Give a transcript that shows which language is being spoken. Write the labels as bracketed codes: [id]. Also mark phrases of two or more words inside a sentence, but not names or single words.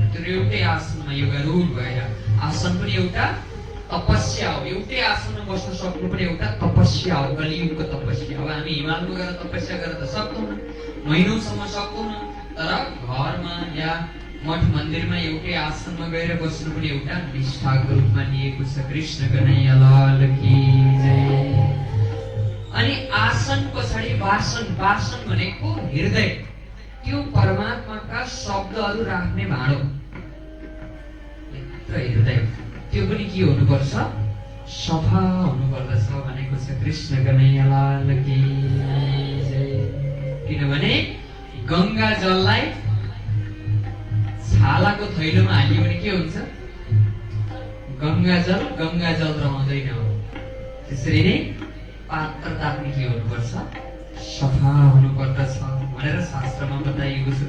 [ne] त्यो एउटै आसनमा योगा रूल भएर आसन पनि एउटा तपस्या हो। एउटै आसनमा बस्न सक्नु पनि एउटा तपस्या हो, कलियुगको तपस्या। अब हामी हिमालमा गएर तपस्या गरेर त सक्दैनौँ, महिनौसम्म सक्दैनौँ। तर घरमा या मठ मन्दिरमा एउटै आसनमा गएर बस्नु पनि एउटा निष्ठाको रूपमा लिएको छ। [hi] कृष्ण कन्हैया लाल की जय। [ne] अनि आसन पछाडि वासन, वासन भनेको हृदय, त्यो परमात्माका शब्दहरू राख्ने भाँडो, हृदय। त्यो पनि के हुनुपर्छ, सफा हुनुपर्दछ भनेको छ। [hi] कृष्ण कन्हैया लाल की जय। [ne] किनभने गंगा जललाई छालाको थैलोमा हाल्यो भने के हुन्छ, गंगा जल रहँदैन। त्यसरी नै पात्रता पनि के हुनुपर्छ, सफा हुनुपर्दछ भनेर शास्त्रमा बताइएको छ।